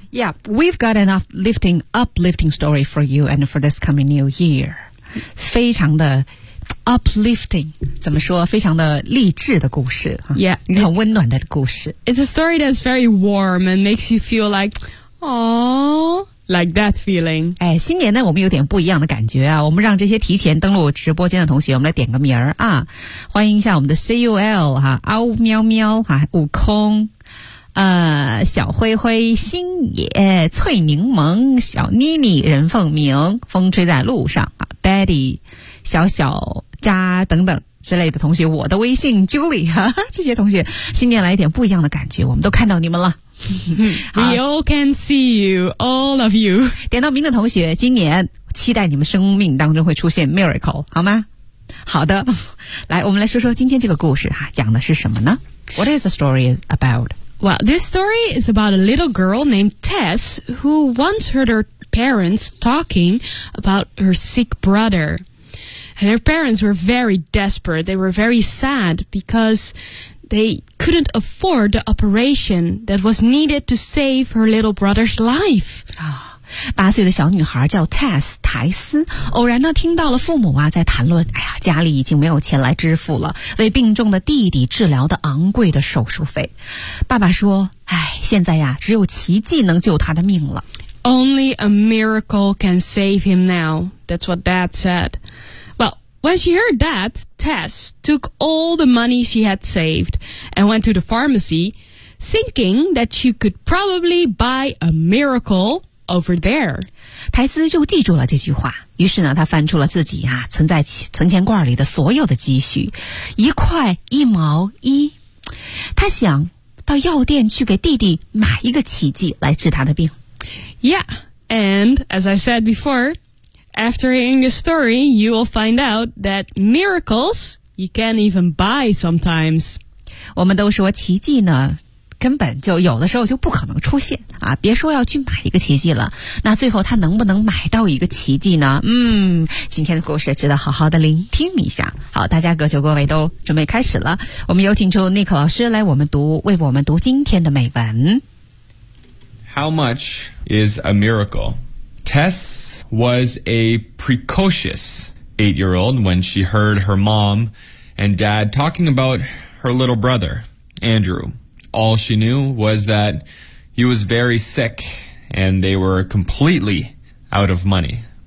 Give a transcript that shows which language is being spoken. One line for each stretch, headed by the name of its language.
English: Yeah, we've got an uplifting story for you and for this coming new year.
Chinese: 非常的uplifting, 怎么说非常的励志的故事。
English: Yeah,
Chinese: 一个很温暖的故事。
English: It's a story that's very warm and makes you feel like, aww, like that feeling.
Chinese: 哎，新年呢我们有点不一样的感觉啊，我们让这些提前登录直播间的同学我们来点个名儿啊。欢迎一下我们的 CUL, 啊啊呜喵喵啊，悟空小灰灰，星野，翠柠檬，小妮妮，任凤鸣，风吹在路上啊 ,Betty, 小小扎等等之类的同学，我的微信 Julie, 哈哈，这些同学新年来一点不一样的感觉，我们都看到你们了。
English: We all can see you, all of you.
Chinese: 点到名的同学，今年期待你们生命当中会出现 miracle, 好吗？好的，来，我们来说说今天这个故事，讲的是什么呢？
English: What is the story about? Well, this story is about a little girl named Tess who once heard her parents talking about her sick brother. And her parents were very desperate. They were very sad because they couldn't afford the operation that was needed to save her little brother's life.
Chinese: 八岁的小女孩叫 Tess, 苔丝，偶然呢听到了父母啊在谈论，哎呀，家里已经没有钱来支付了为病重的弟弟治疗的昂贵的手术费。爸爸说，哎，现在呀只有奇迹能救他的命了。
English: Only a miracle can save him now, that's what Dad said. Well, when she heard that, Tess took all the money she had saved and went to the pharmacy, thinking that she could probably buy a miracle. Over there.
Chinese: 苔丝就记住了这句话，于是呢他翻出了自己啊存在存钱罐里的所有的积蓄，一块一毛一。他想到药店去给弟弟买一个奇迹来治他的病。
English: Yeah, and as I said before, after hearing this story, you will find out that miracles, you can't even buy sometimes.
Chinese: 我们都说奇迹呢根本就有的时候就不可能出现啊，别说要去买一个奇迹了，那最后他能不能买到一个奇迹呢？今天的故事值得好好的聆听一下。好，大家各就各位都准备开始了，我们有请出 Nick 老师来为我们读今天的美文。
English: How much is a miracle? Tess was a precocious 8-year-old when she heard her mom and dad talking about her little brother, Andrew. All she knew was that he was very sick and they were completely out of money.